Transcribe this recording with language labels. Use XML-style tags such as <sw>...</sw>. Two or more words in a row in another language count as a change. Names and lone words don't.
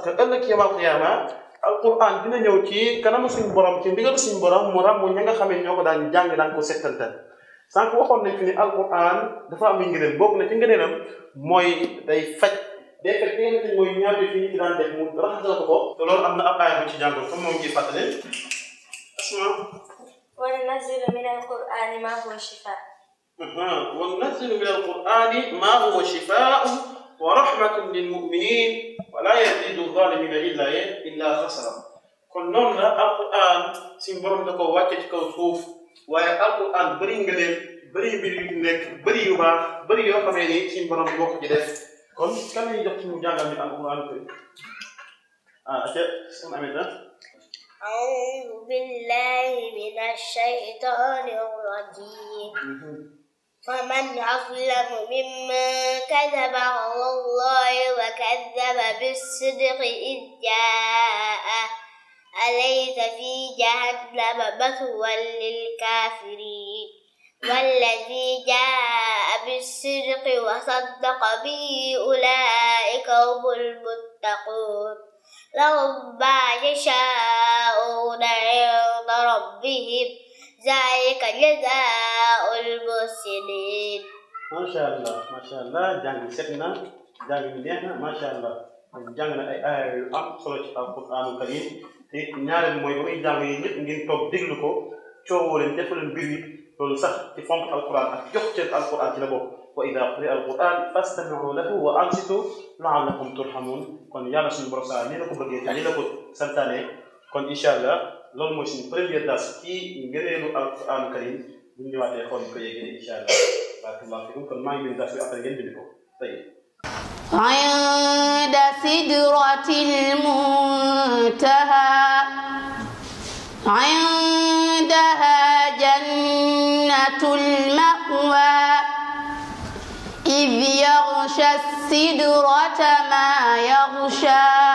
<wo>que ëllëg</wo> <ar>يوم القيامة</ar> <wo>alquran dina ñëw ci kanamu suñu borom ci ndigalu suñu borom mu ràmm ña nga xam ne ñoo ko daan jàng daan ko settantal sànq waxoon nañ fi ni alquran dafa am ngëneel bokk na ci ngëneelam mooy day faj day faj li nga xamante ni mooy ñaari fi ñu ci daan def mu raxasal ko te loolu am na ab aaya bu ci jàngoon comme moom ciy fàttali asma</wo> <ar>وننزل من القرآن ما هو شفاء. وننزل من القرآن ما هو شفاء ورحمة للمؤمنين ولا يزيد الظالمين إلا خسرا.</ar> <wo>kon noonu la alquran suñu borom da ko wàcce ci kaw suuf waaye alquran bëri nga leen bëri mbir yu nekk bëri yu baax bëri yoo xamee ni suñu borom moo ko ci def kon kan lañuy jox ci mu jàngal ni alquran ko aca son amita</wo> <ar>أعوذ بالله من الشيطان الرجيم فمن أظلم ممن كذب على الله وكذب بالصدق إذ جاءه أليس في جهنم مثوى للكافرين والذي جاء بالصدق وصدق به أولئك هم المتقون لهم ما يشاءون عند ربهم ذلك جزاء المحسنين. ما شاء الله</ar> <wo>jàng set na jàng bi neex na</wo> <ar>ما شاء الله</ar> <wo>jàng na ay aaya yu am solo ci</wo> <ar>القرآن الكريم</ar> <wo>te ñaareel mooy ba muy jàng yi ñëpp ngeen toog déglu ko coowoo leen defal leen mbir yi loolu sax ci fonk alquran ak jox cër alquran ci la bokk</wo> <ar>وإذا قرئ القرآن فاستمعوا له وأنصتوا لعلكم ترحمون</ar> <wo>kon yàlla suñu borom saa nii la ko bëggee te nii la ko santaane kon</wo> <ar>إن شاء الله</ar> <wo>loolu mooy suñu première dars ci ngëneelu</wo> <ar>القرآن الكريم</ar> <wo>bu ñu ñëwaatee xool ko yéegee</wo> <ar>إن شاء الله بارك الله فيكم</ar> <wo>kon maa ngi bind dars bi après ngeen bind ko tey</wo> <ar>عند سدرة المنتهى عندها جنة المأوى إذ يغشى السدرة ما يغشى</ar>